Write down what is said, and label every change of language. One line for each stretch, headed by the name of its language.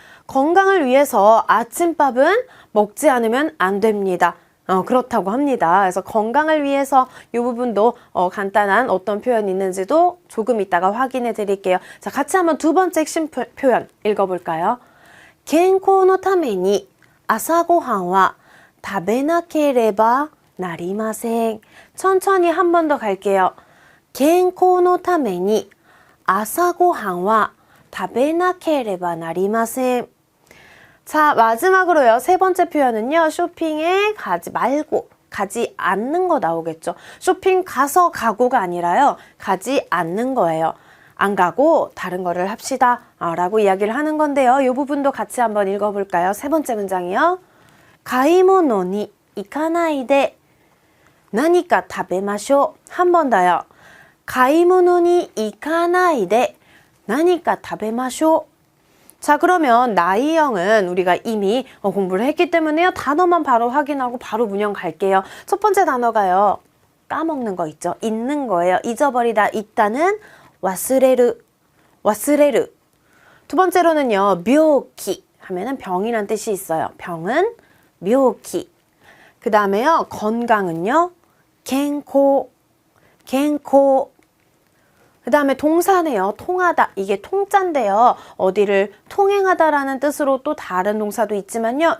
Korean: 건강을 위해서 아침밥은 먹지 않으면 안 됩니다. 그렇다고 합니다. 그래서 건강을 위해서 이 부분도 간단한 어떤 표현이 있는지도 조금 이따가 확인해 드릴게요. 자, 같이 한번 두 번째 핵심 표현 읽어볼까요?
Japanese: 健康のために朝ごはんは食べなければなりません.
Korean: 천천히 한 번 더 갈게요.
Japanese: 健康のために朝ごはんは食べなければなりません.
Korean: 자, 마지막으로요. 세 번째 표현은요. 쇼핑에 가지 말고 가지 않는 거 나오겠죠. 쇼핑 가서 가고가 아니라요. 가지 않는 거예요. 안 가고 다른 거를 합시다 라고 이야기를 하는 건데요. 이 부분도 같이 한번 읽어볼까요? 세 번째 문장이요.
Japanese: 買い物に行かないで何か食べましょう.
Korean: 한 번 더요.
Japanese: 買い物に行かないで何か食べましょう.
Korean: 자, 그러면 나이형은 우리가 이미 공부를 했기 때문에요. 단어만 바로 확인하고 바로 문형 갈게요. 첫 번째 단어가요. 까먹는 거 있죠. 잊는 거예요. 잊어버리다, 있다는 忘れる, 忘れる. 두 번째로는요. 病気 하면은 병이란 뜻이 있어요. 병은 病気. 그 다음에요. 건강은요. 健康, 健康. 그 다음에 동사네요. 통하다. 이게 통자인데요. 어디를 통행하다라는 뜻으로 또 다른 동사도 있지만요.